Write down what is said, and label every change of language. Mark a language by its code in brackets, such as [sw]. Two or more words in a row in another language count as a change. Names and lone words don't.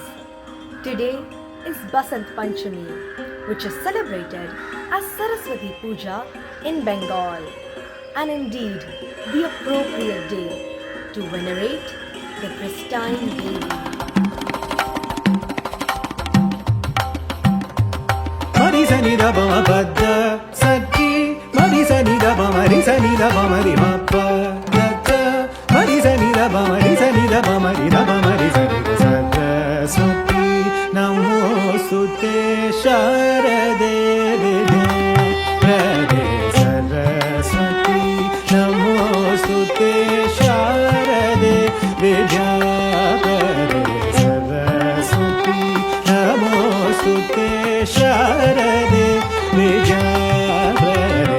[en] Today is Basant Panchami, which is celebrated as Saraswati Puja in Bengal, and indeed the appropriate day to venerate the pristine Devi. Marisa ni da ba ma pa da sa ti, Marisa ni da ba Marisa ni da ba ma ri ma pa da da, Marisa ni da ba Marisa ni da ba ma ri da ba Marisa ni da sa da sa ti, [sa] नमोस्तुते शारदे रदे सरस्वती नमोस्तुते शारदे विद्यापदे सरस्वती नमोस्तुते शारदे विद्यापदे